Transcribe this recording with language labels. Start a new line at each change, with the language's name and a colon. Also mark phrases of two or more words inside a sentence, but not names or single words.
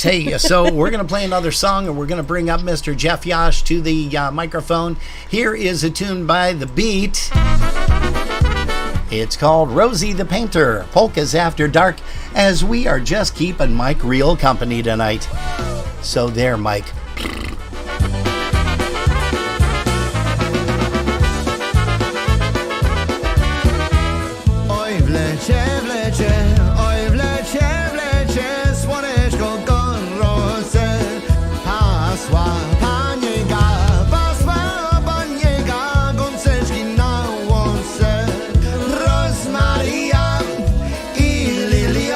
English: Hey, so we're going to play another song, and we're going to bring up Mr. Jeff Yash to the microphone. Here is a tune by The Beat. It's called Rosie the Painter, Polkas After Dark, as we are just keeping Mike Riel company tonight. So there, Mike.
Polish: Oj, wlecie, oj, wlecie, słoneczko gorące, pasła paniega, gąseczki na łące, rozmaria i lilia